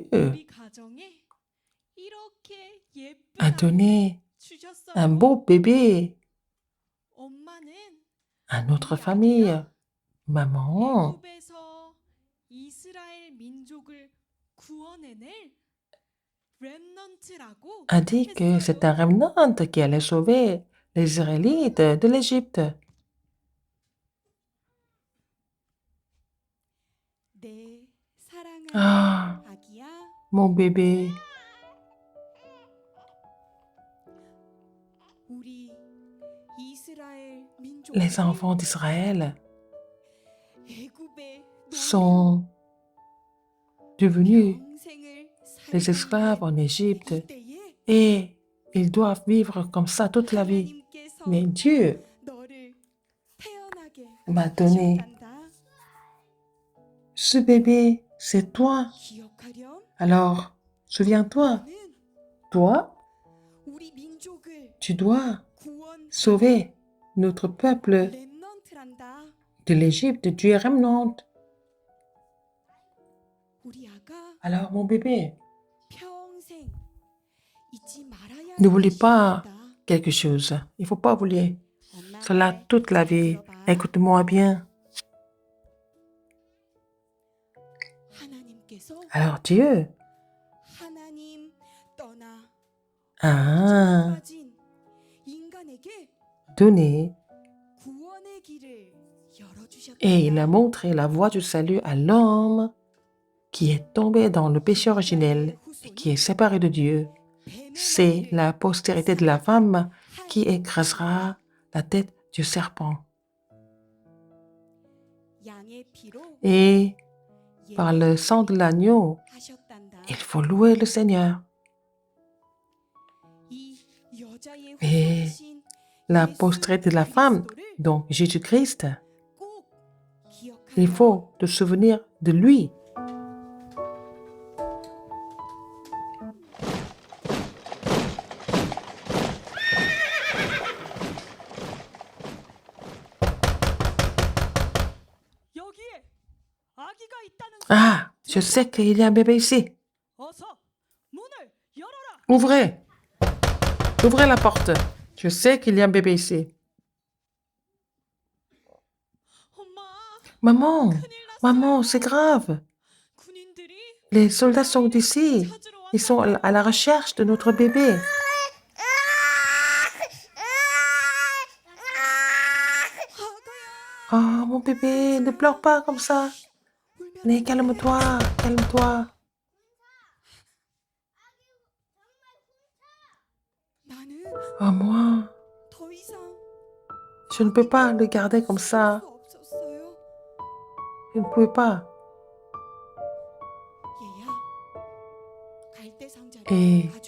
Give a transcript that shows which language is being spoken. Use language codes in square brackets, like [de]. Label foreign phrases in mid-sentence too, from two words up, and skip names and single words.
[ko] 우리 가정에 이렇게 예쁜 [fr] a [ko] 아이를 [fr] donné [ko] 주셨어요. [fr] un beau bébé [ko] 엄마는 [fr] à notre famille. Maman [ko] 애굽에서 이스라엘 민족을 구원해낼 렘넌트라고 [fr] a dit que c'est un remnant qui allait sauver les Israélites de l'Égypte. [ko] 내 사랑하는 Ah, 아기야, [fr] mon bébé. [ko] 우리 이스라엘 민족 [fr] Les enfants d'Israël [ko] 애굽의 [fr] sont devenus [ko] 평생을 [fr] des esclaves en Égypte [ko] 이때에 [fr] et ils doivent vivre comme ça toute la vie. [ko] 하나님께서 [fr] Mais Dieu [ko] 너를 태어나게 [fr] m'a donné [ko] 하셨단다. [fr] ce bébé, c'est toi. [ko] 기억하렴. [fr] Alors, souviens-toi, [ko] 너는 [fr] toi, [ko] 우리 민족을 [fr] tu dois [ko] 구원 [fr] sauver notre peuple [ko] 렘넌트란다. [fr] de l'Égypte. Tu es remnant. [ko] 우리 아가 [fr] Alors, mon bébé, [ko] 평생 잊지 말아야 [fr] n'oublie [ko] 할 [fr] pas [ko] 시간이다. [fr] quelque chose. Il ne faut pas oublier [ko] 엄마 [fr] cela [ko] 말 [fr] toute la vie. [ko] 들어봐. [fr] Écoute-moi bien. [ko] 하나님께서 [fr] Alors, Dieu [ko] 하나님 떠나 [fr] a [ko] 빠진 인간에게 [fr] donné [ko] 구원의 길을 열어주셨다. [fr] et il a montré la voie du salut à l'homme qui est tombé dans le péché originel et qui est séparé de Dieu. C'est la postérité de la femme qui écrasera la tête du serpent. [ko] 양의 피로 [fr] Et par le sang de l'agneau, [ko] 하셨단다. [fr] il faut louer le Seigneur. [ko] 이 여자의 [fr] Et [ko] 후손이신 [fr] la [ko] 예수 [fr] postérité de la femme, [ko] 그리스도를 [fr] donc Jésus-Christ, [ko] 꼭 기억하라. [fr] il faut te souvenir de lui. [ko] 여기에 아기가 있다는 [fr] Ah, je sais qu'il y a un bébé ici. [ko] 어서 문을 열어라. [fr] Ouvrez. Ouvrez la porte. Je sais qu'il y a un bébé ici. [ko] 엄마, [fr] Maman, [ko] 큰일 났어요. [fr] maman, c'est grave. [ko] 군인들이 [fr] Les soldats sont ici. [ko] 찾으러 [fr] Ils sont à la recherche de notre bébé. [ko] 아가야. [fr] Oh, mon bébé, ne pleure pas comme ça. [ko] 울면 [fr] Allez, [ko] 안 돼. [fr] calme-toi, calme-toi. [ko] 나는 [fr] Oh, moi, [ko] 더 이상 [fr] je ne peux pas le garder comme ça. [ko] 수 없었어요. [fr] Je ne pouvais pas. [ko] 얘야, 갈대 상자를 [fr] Et [ko] 가져와.